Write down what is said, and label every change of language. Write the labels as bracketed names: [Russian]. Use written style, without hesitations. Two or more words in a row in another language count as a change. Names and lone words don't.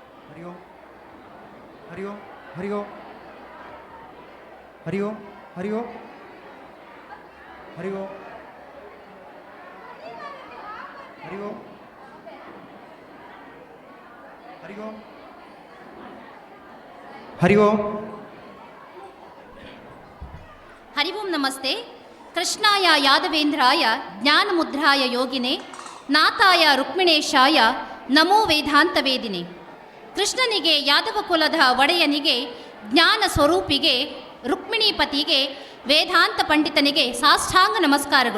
[Sanskrit] ಹರಿ ಓಂ ಹರಿ ಓಂ ಹರಿ ಓಂ ಹರಿ ಓಂ ಹರಿ ಓಂ ಹರಿ ಓಂ ಹರಿ ಓಂ ಹರಿ ಓಂ ಹರಿ ಓಂ ಹರಿ ಓಂ ನಮಸ್ತೆ. ಕೃಷ್ಣಾಯ ಯಾದವೇಂದ್ರಾಯ ಜ್ಞಾನಮುದ್ರಾಯ ಯೋಗಿನೇ ನಾಥಾಯ ರುಕ್ಮಿಣೇಶಾಯ ನಮೋ ವೇದಾಂತ ವೇದಿನೇ. [Kannada] ಕೃಷ್ಣನಿಗೆ ಯಾದವ ಕುಲದ ಒಡೆಯನಿಗೆ ಜ್ಞಾನ ಸ್ವರೂಪಿಗೆ ರುಕ್ಮಿಣೀಪತಿಗೆ ವೇದಾಂತ ಪಂಡಿತನಿಗೆ ಸಾಷ್ಟಾಂಗ ನಮಸ್ಕಾರಗಳು.